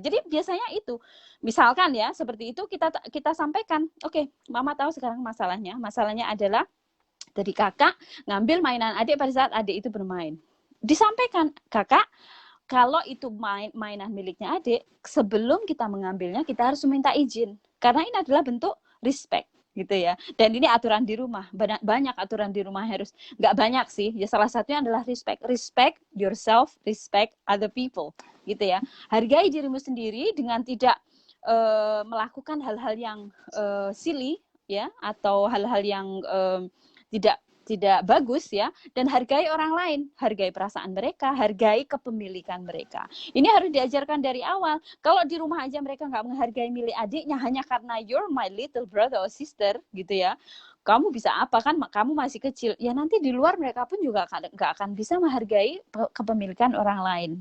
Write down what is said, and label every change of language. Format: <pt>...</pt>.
<id>Jadi biasanya itu, misalkan ya seperti itu kita sampaikan, oke, mama tahu sekarang masalahnya adalah dari kakak ngambil mainan adik pada saat adik itu bermain. disampaikan, kakak, kalau itu mainan miliknya adik, sebelum kita mengambilnya kita harus minta izin. Karena ini adalah bentuk respect gitu ya. Dan ini aturan di rumah. Banyak aturan di rumah harus. Nggak banyak sih. Ya salah satunya adalah respect.</id> <en>Respect yourself, respect other people.</en> <id>Gitu ya. Hargai dirimu sendiri dengan tidak melakukan hal-hal yang silly ya, atau hal-hal yang tidak bagus ya, dan hargai orang lain, hargai perasaan mereka, hargai kepemilikan mereka. Ini harus diajarkan dari awal. Kalau di rumah aja mereka nggak menghargai milik adiknya hanya karena</id> <en>you're my little brother or sister</en> <id>gitu ya, kamu bisa apa kan, kamu masih kecil ya, nanti di luar mereka pun juga nggak akan bisa menghargai kepemilikan orang lain.</id>